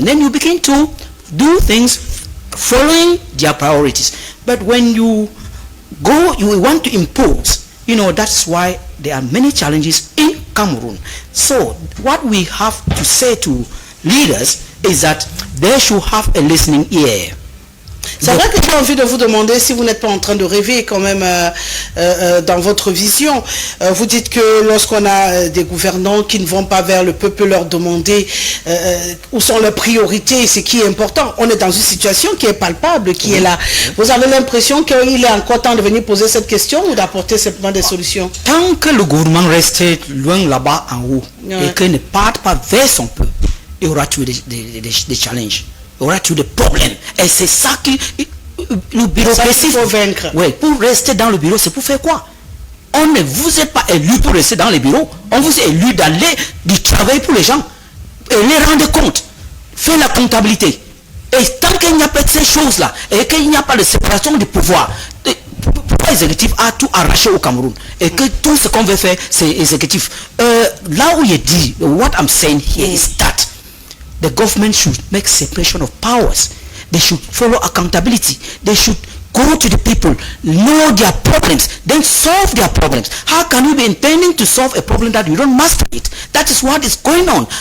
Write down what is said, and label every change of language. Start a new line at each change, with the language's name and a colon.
English: Then you begin to do things following their priorities. But when you go, you want to impose, you know, that's why there are many challenges in Cameroon. So what we have to say to leaders is that they should have a listening ear.
French: C'est vrai que j'ai envie de vous demander si vous n'êtes pas en train de rêver quand même dans votre vision. Vous dites que lorsqu'on a des gouvernants qui ne vont pas vers le peuple leur demander où sont leurs priorités, ce qui est important. On est dans une situation qui est palpable, qui est là. Vous avez l'impression qu'il est encore temps de venir poser cette question ou d'apporter simplement des solutions? Tant que le gouvernement reste loin là-bas en haut et qu'il ne parte pas vers son peuple, il y aura toujours des challenges. Il y aura toujours des problèmes. Et c'est ça qui... Le bureaucratie... Il faut vaincre. Oui, pour rester dans le bureau, c'est pour faire quoi? On ne vous est pas élu pour rester dans les bureaux. On vous est élu d'aller du travail pour les gens. Et les rendre compte. Faire la comptabilité. Et tant qu'il n'y a pas de ces choses-là, et qu'il n'y a pas de séparation du pouvoir, pouvoirs exécutifs a tout arraché au Cameroun et que tout ce qu'on veut faire c'est exécutif. Là où il dit,
English: what I'm saying here is that the government should make separation of powers. They should follow accountability. They should go to the people, know their problems, then solve their problems. How can you be intending to solve a problem that you don't master it? That is what is going on.